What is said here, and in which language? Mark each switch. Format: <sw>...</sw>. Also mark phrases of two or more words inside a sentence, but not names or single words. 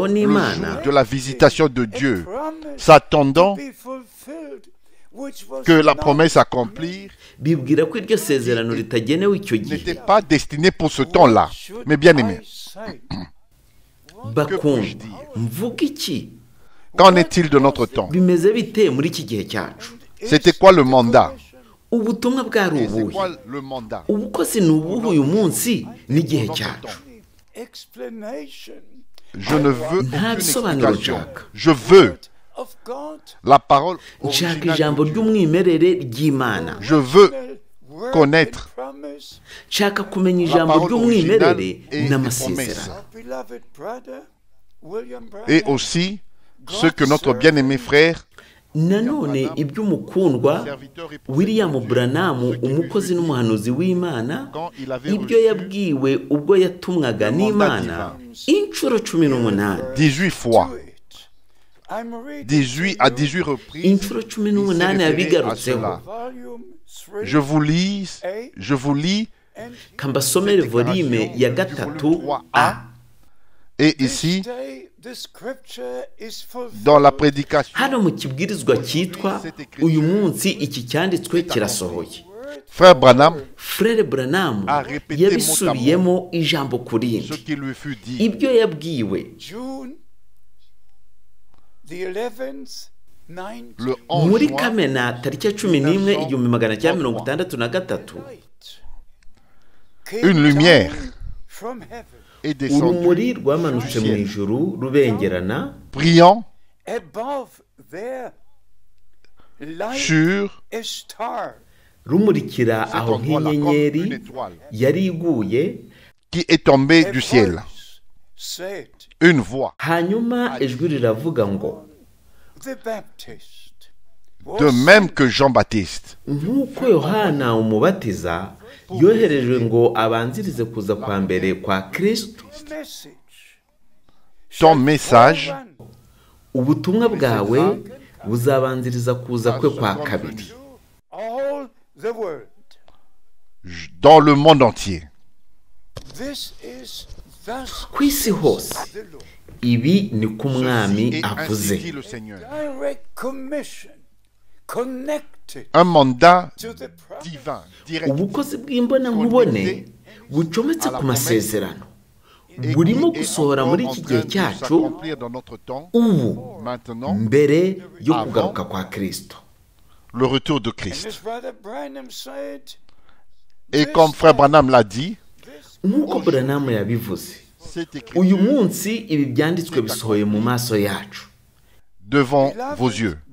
<fr>le</fr> <rw>n'Imana,</rw> <fr>jour de la visitation de Dieu, s'attendant que la promesse accomplie</fr> <rw>bibwira ko iryo sezerano ritagenewe icyo</rw> <fr>n'était</fr> <rw>gihe.</rw> <fr>pas destinée pour ce temps-là. Mais bien aimés,</fr> <rw>Bakundwa, mvuga iki?</rw> <fr>qu'en est-il de notre temps?</fr> <rw>Bimeze bite muri iki gihe cyacu?</rw> <fr>C'était quoi le mandat?</fr> <rw>Ubutumwa bwari</rw> <fr>Et c'est</fr> <rw>ubuhe?</rw> <fr>quoi le mandat?</fr> <rw>Ubukozi ni ubuhe uyu munsi n'igihe cyacu?</rw> <fr>Je ne veux aucune</fr> <rw>bisobanuro</rw> <fr>explication.</fr> <rw>nshaka.</rw> <fr>Je veux la parole</fr> <rw>Nshaka</rw> <fr>originale</fr> <rw>ijambo</rw> <fr>de Dieu.</fr> <rw>ry'umwimerere ry'Imana.</rw> <fr>Je veux connaître</fr> <rw>Nshaka kumenya</rw> <fr>la</fr> <rw>ijambo</rw> <fr>parole originale</fr> <rw>ry'umwimerere</rw> <fr>et les</fr> <rw>n'amasezerano.</rw> <fr>promesses. Et aussi ce que notre bien-aimé frère,</fr> <rw>Nanone iby'umukundwa</rw> <fr>serviteur et William prophète de Branham, Dieu,</fr> <rw>umukozi n'umuhanuzi w'Imana,</rw> <fr>quand il avait</fr> <rw>ibyo</rw> <fr>reçu</fr> <rw>yabwiwe ubwo yatumwaga n'Imana inshuro 18,</rw> <fr>18 fois, 18 à 18 reprises,</fr> <rw>inshuro 18</rw> <fr>à</fr> <rw>yabigarutseho.</rw> <fr>cela. Je vous lis</fr> <rw>kambasomere volume ya gatatu A.</rw> <fr>Et ici, dans la prédication,</fr> <rw>hano mu kibwirizwa cyitwa uyu munsi iki cyanditswe kirasohoye.</rw> <fr>Frère Branham</fr> <rw>Frère Branham yabisubiyemo ijambo ku rindi</rw> <fr>ce qui lui fut dit</fr> <rw>ibyo yabwiwe</rw> <fr>le 11</fr> <rw>muri</rw> <fr>juin</fr> <rw>Kamena tariki ya 11 1963.</rw> <fr>une lumière est descendue</fr> <rw>urumuri rwamanutse mu ijuru rubengerana</rw> <fr>brillant sur</fr> <rw>rumurikira aho nk'inyenyeri yari iguye</rw> <fr>qui est tombée du ciel. Une voix.</fr> <rw>hanyuma ijwi riravuga ngo</rw> <fr>De même que Jean-Baptiste</fr> <rw>nk'uko Yohana umubatiza yoherejwe ngo abanzirize kuza kwa mbere kwa Kristo,</rw> <fr>ton message</fr> <rw>ubutumwa bwawe buzabanziriza kuza kwe kwa kabiri</rw> <fr>dans le monde entier.</fr> <rw>ku isi hose. Ibi ni ko umwami</rw> <fr>Et ainsi</fr> <rw>avuze.</rw> <fr>dit le Seigneur. Un mandat divin, direct,</fr> <rw>Ubukozi bw'imbona nkubone bucometse ku masezerano burimo gusohora muri iki gihe cyacu</rw> <fr>s'accomplir dans notre temps,</fr> <rw>ubu</rw> <fr>maintenant,</fr> <rw>mbere yo kugaruka kwa Kristo.</rw> <fr>le retour de Christ. Et comme Frère Branham l'a dit,</fr> <rw>Nk'uko Branham yabivuze,</rw> <fr>c'est écrit</fr> <rw>uyu munsi ibi byanditswe bisohoye mu maso yacu.</rw> <fr>devant vos yeux.</fr>